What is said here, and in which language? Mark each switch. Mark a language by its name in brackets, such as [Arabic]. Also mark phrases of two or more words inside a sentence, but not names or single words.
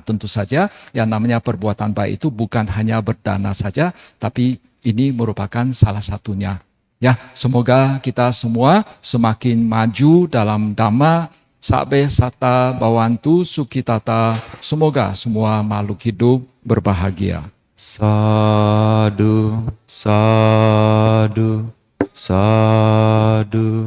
[Indonesian] Tentu saja yang namanya perbuatan baik itu bukan hanya berdana saja, tapi ini merupakan salah satunya. Ya, semoga kita semua semakin maju dalam Dhamma, [Pali] Sabbe Satta Bhavantu Sukhitata. [Indonesian] Semoga semua makhluk hidup berbahagia. [Pali] Sadu, sadu, sadu.